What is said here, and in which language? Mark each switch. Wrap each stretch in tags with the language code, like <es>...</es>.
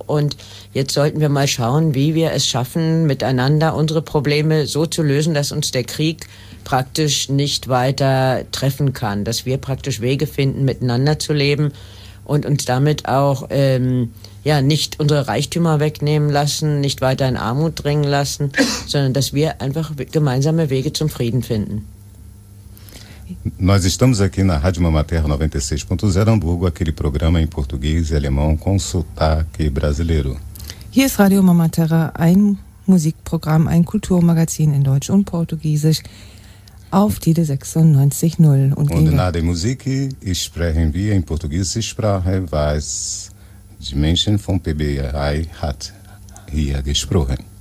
<de>Und jetzt sollten wir mal schauen, wie wir es schaffen, miteinander unsere Probleme so zu lösen, dass uns der Krieg praktisch nicht weiter treffen kann. Dass wir praktisch Wege finden, miteinander zu leben und uns damit auch nicht unsere Reichtümer wegnehmen lassen, nicht weiter in Armut drängen lassen, sondern dass wir einfach gemeinsame Wege zum Frieden finden.</de> <pt>Nós estamos aqui na Rádio Mamaterra 96.0 Hamburgo, aquele programa em português e alemão com sotaque brasileiro.</pt> <de>Hier ist Radio Mamaterra, ein Musikprogramm, ein Kulturmagazin in Deutsch und Portugiesisch auf Tide 96.0. Und nach der Musik sprechen wir in portugiesischer Sprache, was die Menschen vom PBI hat hier gesprochen.</de>